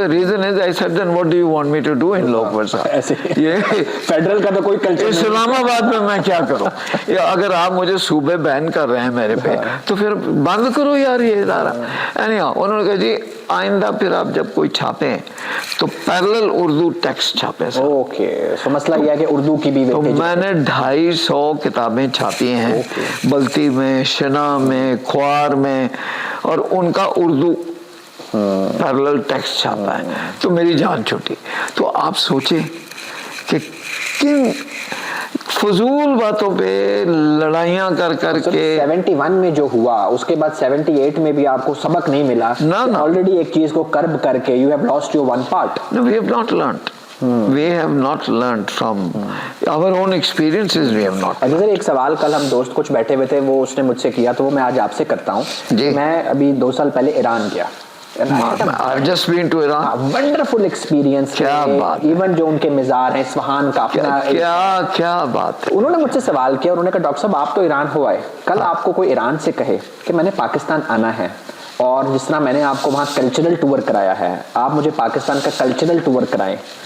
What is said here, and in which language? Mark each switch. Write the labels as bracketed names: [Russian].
[English] The reason is I said then what do you want me to do in Lok Varsa? [Urdu] یہ federal کا تو کوئی culture, اسلام آباد میں کیا کروں؟ اگر آپ مجھے صوبے بین کر رہے ہیں میرے پہ, تو پھر بند کرو یار یہ ادارہ. انہوں نے کہا جی آئندہ پھر آپ جب کوئی چھاپیں تو پیرلل اردو ٹیکسٹ چھاپیں. اوکے, تو مسئلہ یہ ہے کہ اردو کی بھی, تو میں نے 250 کتابیں چھاپی ہیں, بلتی میں, شنا میں, کھوار میں, اور ان کا اردو پیرلل ٹیکسٹ چھاپا ہے. تو میری جان چھوٹی. تو آپ سوچیں کہ کن فضول باتوں پہ لڑائیاں کر کے. 71 میں جو ہوا, اس کے بعد 78 میں بھی آپ کو سبق نہیں ملا؟ آلریڈی ایک چیز کو کرب کر کے [English] you have lost your one part. No, we have not learned. We have not learned from our own experiences. We have not. [Urdu] اچھا سر, ایک سوال کل ہم دوست کچھ بیٹھے ہوئے تھے, وہ اس نے مجھ سے کیا, تو وہ میں آج آپ سے کرتا ہوں. میں ابھی 2 سال پہلے ایران گیا, [English] I've just been to Iran. Wonderful experience. [Urdu] کیا بات. ایون جو ان کے مزار ہیں اصفہان کا اپنا. کیا بات ہے. انہوں نے مجھ سے سوال کیا, انہوں نے کہا ڈاکٹر صاحب آپ تو ایران ہو آئے, کل آپ کو کوئی ایران سے کہے کہ میں نے پاکستان آنا ہے, اور جس طرح میں نے آپ کو وہاں کلچرل ٹور کرایا ہے, آپ مجھے پاکستان کا کلچرل ٹور کرائیں.